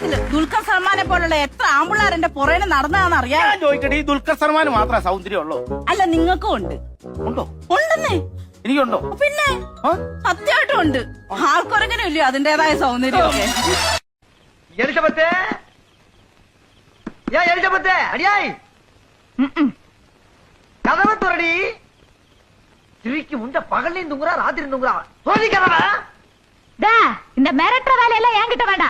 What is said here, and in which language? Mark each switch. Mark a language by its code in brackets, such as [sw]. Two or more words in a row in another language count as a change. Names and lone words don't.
[ml] ദുൽഖർ സൽമാനെ പോലുള്ള എത്ര ആമ്പിള്ളാർ എന്റെ പുറകെ നടന്നതാന്ന് അറിയാം. ഞാൻ ചോദിക്കട്ടെ, ഈ ദുൽഖർ സൽമാന് മാത്രമേ സൗന്ദര്യം ഉള്ളൂ? അല്ല, നിങ്ങൾക്കും ഉണ്ട്. ഉണ്ടോ? ഉണ്ടെന്നേ. എനിക്കുണ്ടോ? പിന്നെ സത്യമായിട്ടും ഉണ്ട്. ആൾക്കൊരങ്ങനെ ഇല്ലയോ അതിന്റേതായ സൗന്ദര്യമൊക്കെ. [ta] எலிசபெத்து ஏன் எலிசபெத்து அடியாய் கதவை துறடி திருக்கி முண்ட பகல்லையும் தூங்குறா ராத்திரி தூங்குறா தோழி கதவை இந்த மிரட்டுற வேலையெல்லாம் என்கிட்ட வேண்டாம்.